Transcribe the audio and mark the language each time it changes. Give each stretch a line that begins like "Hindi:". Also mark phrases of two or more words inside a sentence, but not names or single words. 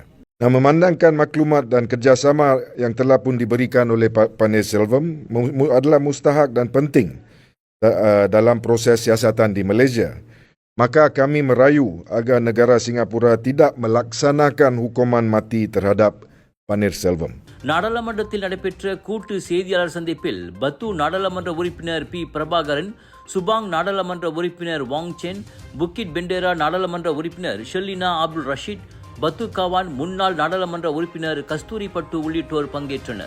Malay: Nah, memandangkan maklumat dan kerjasama yang telah pun diberikan oleh Pannirselvam adalah mustahak dan penting dalam proses siasatan di Malaysia. Maka kami merayu agar negara Singapura tidak melaksanakan hukuman mati terhadap Pannirselvam.
Tamil: நாடாளுமன்றத்தில் நடைபெற்ற கூட்டு செய்தியாளர் சந்திப்பில் பத்து நாடாளுமன்ற உறுப்பினர் P. பிரபாகரன், சுபாங் நாடாளுமன்ற உறுப்பினர் வாங் சென், புக்கிட் பெண்டேரா நாடாளுமன்ற உறுப்பினர் ஷெல்லினா அப்துல் ரஷீத், பத்து காவான் முன்னாள் நாடாளுமன்ற உறுப்பினர் கஸ்தூரி பட்டு உள்ளிட்டோர் பங்கேற்றனர்.